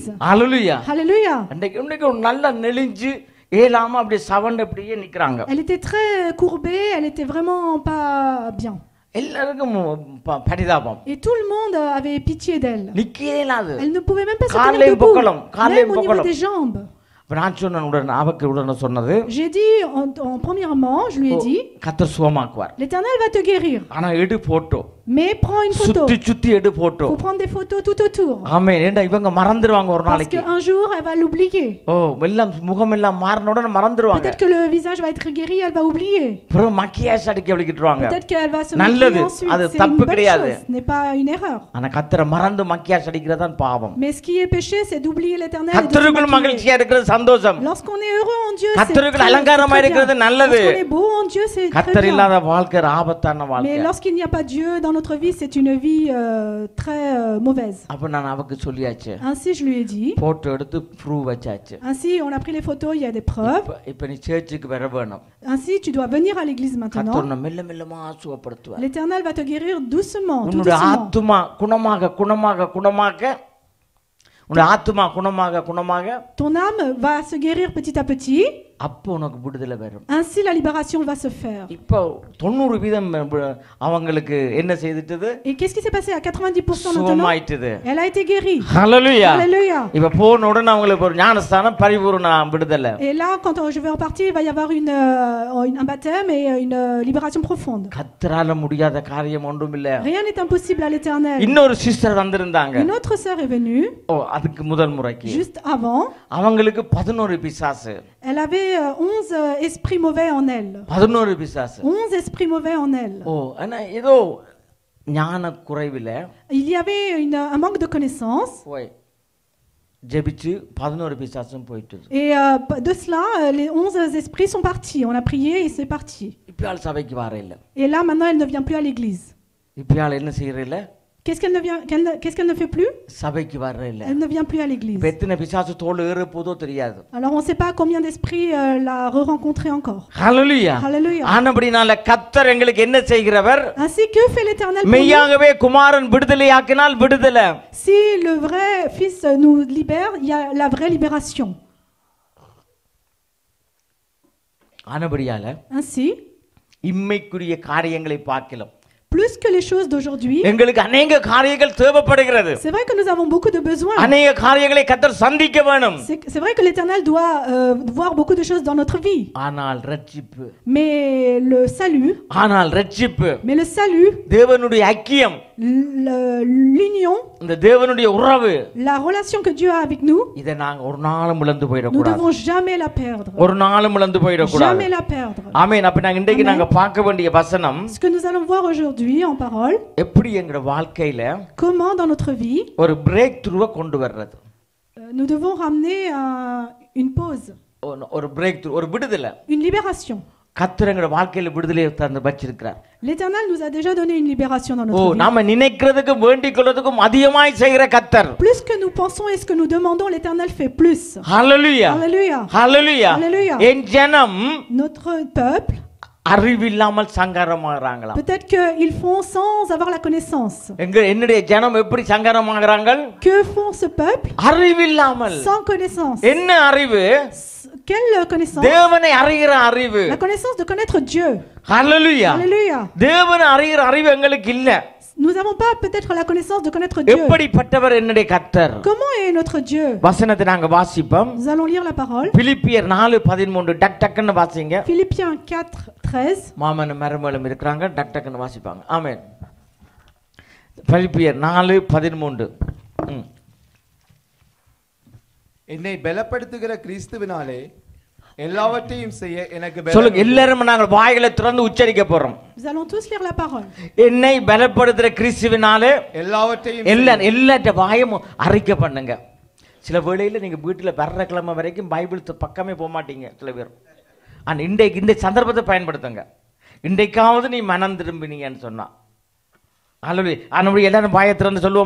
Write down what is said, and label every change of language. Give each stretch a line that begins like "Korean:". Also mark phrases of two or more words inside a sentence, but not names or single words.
French: Alléluia. Alléluia.
Tamil: இன்றைக்கு நல்லா நெளிஞ்சு ஏலாம அப்படியே சவண்ட் அப்படியே நிக்கறாங்க.
French: Elle était très courbée, elle était vraiment pas bien.
Tamil: எல்லாருக்கும் பரிதாபம்.
French: Et tout le monde avait pitié d'elle.
Tamil: நிக்கவே இல்லாது.
French: Elle ne pouvait même pas se tenir debout. Même au niveau des jambes.
Tamil: நான் சொன்னேன் அவக்கு உடனே சொன்னது.
French: J'ai dit premièrement, je lui ai dit,
Tamil: கர்த்தர் சுகமாக்குவார்.
French: l'Éternel va te guérir.
Tamil: ஆனா எடு போட்டோ.
French: Mais prends une photo.
Tamil: சுத்தி எடு போட்டோ.
French: Faut prendre des photos tout autour.
Tamil: ஆமென். ஏண்டா இவங்க மறந்துடுவாங்க ஒரு நாளைக்கு.
French: Parce qu'un jour elle va l'oublier.
Tamil: எல்லாம் முகம் எல்லாம் மாறின உடனே மறந்துடுவாங்க.
French: Peut-être que le visage va être guéri, elle va oublier.
Tamil: அப்புறம் மக்கியாஜ் அடிக்க விட்டுருவாங்க.
French: Peut-être qu'elle va se maquiller ensuite.
Tamil: அது
French: C'est une
Tamil: தப்பு
French: bonne
Tamil: கிடையாது.
French: chose, ce n'est pas une erreur.
Tamil: ஆனா கர்த்தரை மறந்து மக்கியாஜ் அடிக்கிறது தான் பாவம்.
French: Mais ce qui est péché, c'est d'oublier l'Éternel et de se
Tamil: கர்த்தருக்குள்
French: maquiller.
Tamil: மகிழ்ச்சியா இருக்கிறது சந்தோஷம்.
French: Lorsqu'on est heureux en Dieu, c'est
Tamil: கர்த்தருக்குள்
French: très
Tamil: அலங்காரமா
French: bien.
Tamil: இருக்கிறது நல்லது.
French: Lorsqu'on est beau en Dieu, c'est très
Tamil: கர்த்தர்
French: bien.
Tamil: இல்லாத வாழ்க்கை ஆபத்தான
French: Mais
Tamil: வாழ்க்கை.
French: lorsqu'il n'y a pas Dieu dans notre vie, c'est une vie très mauvaise.
Tamil: அப்ப நான் அவக்கு சொல்லியாச்சு.
French: Ainsi, je lui ai dit.
Tamil: போட்டோ எடுத்து ப்ரூவ் வச்சாச்சு.
French: Ainsi, on a pris les photos, il y a des preuves.
Tamil: இப்ப நீ சர்ச்சுக்கு வர வேணும்.
French: Ainsi, tu dois venir à l'église maintenant.
Tamil: கர்த்தர் மெல்ல மெல்லமா சுகப்படுத்துவார்.
French: L'Éternel va te guérir doucement, tout
Tamil: உன்னுடைய
French: doucement.
Tamil: ஆத்துமா குணமாக உன்னுடைய ஆத்துமா குணமாக
French: Ton âme va se guérir petit à petit.
Tamil: அப்போ உனக்கு விடுதலை வரும்.
French: Ainsi, la libération va se faire.
Tamil: இப்போ 90% அவங்களுக்கு என்ன செய்துட்டது?
French: Et qu'est-ce qui s'est passé à 90% maintenant?
Tamil: சுகமாயிட்டது.
French: Elle a été guérie. Hallelujah. Alléluia.
Tamil: இப்ப போன உடனே அவங்களுக்கு ஒரு ஞானஸ்தானம் பரிபூரண விடுதலை.
French: Et là, quand je vais repartir, il va y avoir un baptême et une libération profonde.
Tamil: கர்த்தரால முடியாத காரியம் ஒன்றும் இல்ல.
French: Rien n'est impossible à l'Éternel.
Tamil: இன்னொரு சிஸ்டர் வந்திருந்தாங்க.
French: Une autre sœur est venue.
Tamil: அதுக்கு முதல் முறைக்கு.
French: Juste avant.
Tamil: அவங்களுக்கு 11 பிசாசு.
French: Elle avait 11 esprits mauvais en elle.
Tamil: 11 பிசாசு.
French: 11 esprits mauvais en elle.
Tamil: ஆனா ஏதோ ஞான குறைவில
French: Il y avait un manque de connaissance.
Tamil: ஜெபிச்சு 11 பிசாசும் போயிட்டது.
French: Et de cela, les 11 esprits sont partis. On a prié et c'est parti.
Tamil: இப்பயால் சபைக்கு வர இல்ல.
French: Et là, maintenant, elle ne vient plus à l'église.
Tamil: இப்பயால் என்ன செய்யற இல்ல?
French: Qu'est-ce qu'elle ne fait plus?
Tamil: சபைக்கு வர இல்ல.
French: Elle ne vient plus à l'église.
Tamil: எத்தனை பிசாசு தோள் ஏற போதோ தெரியாது.
French: Alors on ne sait pas combien d'esprits l'a re-rencontré encore. Hallelujah. Hallelujah.
Tamil: ஆனபடினால கர்த்தர் எங்களுக்கு என்ன செய்கிறவர்?
French: Ainsi que fait l'Éternel pour nous.
Tamil: மெய்யாகவே குமாரன் விடுதலையாக்கினால் விடுதலை.
French: Si le vrai fils nous libère, il y a la vraie libération.
Tamil: ஆனபடியால
French: Ainsi
Tamil: இம்மைக்குரிய காரியங்களை பார்க்கலாம்.
French: Plus que les choses d'aujourd'hui.
Tamil: எங்களுக்கு अनेक காரியங்கள் தேவைப்படுகிறது.
French: C'est vrai que nous avons beaucoup de besoins.
Tamil: अनेक காரியங்களை கர்த்தர் சந்திக்க வேணும்.
French: C'est vrai que l'Éternel doit voir beaucoup de choses dans notre vie.
Tamil: ஆனால் ரட்சிப்பு.
French: Mais le salut.
Tamil: ஆனால் ரட்சிப்பு.
French: Mais le salut.
Tamil: தேவனுடைய ஐக்கியம்.
French: L'union.
Tamil: இந்த தேவனுடைய உறவு.
French: La relation que Dieu a avec nous.
Tamil: இத நாங்க ஒரு நாளும் இழந்து போயிட கூடாது.
French: Nous devons jamais la perdre.
Tamil: ஒரு நாளும் இழந்து போயிட கூடாது.
French: Jamais la perdre.
Tamil: ஆமென். அப்ப நாங்க இன்றைக்கு நாங்க பார்க்க வேண்டிய வசனம்.
French: Ce que nous allons voir aujourd'hui en parole.
Tamil: எப்படி எங்க வாழ்க்கையில
French: comment dans notre vie
Tamil: ஒரு
English: break through
Tamil: கொண்டு வர்றது.
French: Nous devons ramener une pause.
Tamil: ஒரு
English: break through,
Tamil: ஒரு விடுதலை.
French: Une libération.
Tamil: கர்த்தர் எங்க வாழ்க்கையில விடுதலையை தந்து வச்சிருக்கிறார்.
French: L'Éternel nous a déjà donné une libération dans notre vie.
Tamil: நாம நினைக்கிறதுக்கு வேண்டிக் கொள்றதுக்கும் அதிகமாய் செய்கிற கர்த்தர்.
French: Plus que nous pensons et ce que nous demandons, l'Éternel fait plus. Hallelujah. Hallelujah. Hallelujah. Hallelujah.
Tamil: என் ஜனம்
French: notre peuple
Tamil: அறிவில்லாமல் சங்கரமாகறாங்களா?
French: Peut-être que ils font sans avoir la connaissance.
Tamil: என்னுடைய ஜனம் எப்படி சங்கரமாகறாங்க?
French: Que font ce peuple?
Tamil: அறிவில்லாமல்.
French: Sans connaissance.
Tamil: என்ன அறிவு?
French: Quelle connaissance?
Tamil: தேவனை அறிகிற அறிவு.
French: La connaissance de connaître Dieu. Hallelujah. Hallelujah.
Tamil: தேவனை அறிகிற அறிவு எங்களுக்கு இல்ல.
French: Nous n'avons pas peut-être la connaissance de connaître Dieu.
Tamil: எப்படிப்பட்டவர் என்னுடைய கர்த்தர்?
French: Comment est notre Dieu?
Tamil: வசனத்தை நாங்க வாசிப்போம்.
French: Nous allons lire la parole.
Tamil: பிலிப்பியர் 4:13 டக் டக்னு வாசிங்க.
French: Philippiens 4:13.
Tamil: மாமன் மருமகளும் இருக்காங்க, டக் டக்னு வாசிப்பாங்க. ஆமென். பிலிப்பியர் 4:13. என்னை பலப்படுத்துகிற கிறிஸ்துவினாலே எல்லாவற்றையும் செய்ய எனக்கு சொல்லுங்க, எல்லாரும் நாங்க வாய்களை திறந்து உச்சரிக்க போறோம்.
French: Nous allons tous lire la parole.
Tamil: என்னை பலப்படுத்துகிற கிறிஸ்துவினாலே எல்லாவற்றையும் எல்லாட்ட வாயும் அறிக்கை பண்ணுங்க. சில வேளையில நீங்க வீட்டுல வர்ற கிழமை வரைக்கும் பைபிள் பக்கமே போக மாட்டீங்க சில பேர். ஆனா இந்த சந்தர்ப்பத்தை பயன்படுத்துங்க. இன்றைக்காவது நீ மனம் திரும்பினீங்கன்னு சொன்னா எல்லாரும் வாயை திறந்து சொல்லுவோமா?